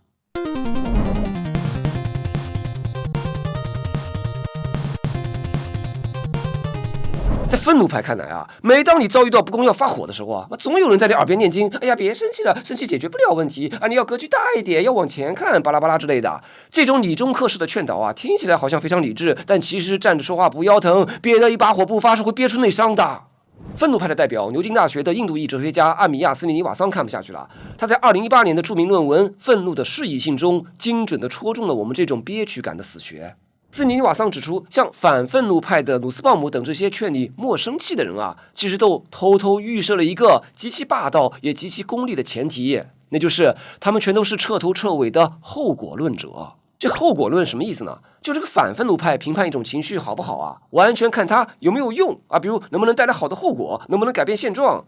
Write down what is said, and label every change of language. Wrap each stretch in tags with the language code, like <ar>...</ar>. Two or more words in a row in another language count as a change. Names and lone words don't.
<zh>在憤怒派看來啊，每當你遭遇到不公要發火的時候啊，總有人在你耳邊念經，哎呀，別生氣了，生氣解決不了問題啊，你要格局大一點，要往前看，巴拉巴拉之類的。這種理中客式的勸導啊，聽起來好像非常理智，但其實站着說話不腰疼，憋得一把火不發是會憋出內傷的。憤怒派的代表牛津大學的印度裔哲學家阿米亞斯里尼瓦桑看不下去了，他在2018年的著名論文《憤怒的適宜性》中，精準地戳中了我們這種憋屈感的死穴。斯里尼瓦桑指出，像反憤怒派的魯斯鮑姆等這些勸你莫生氣的人啊，其實都偷偷預設了一個極其霸道也極其功利的前提，那就是他們全都是徹頭徹尾的後果論者。這後果論什麼意思呢？就這個反憤怒派評判一種情緒好不好啊，完全看它有沒有用啊，比如能不能帶來好的後果，能不能改變現狀。</zh>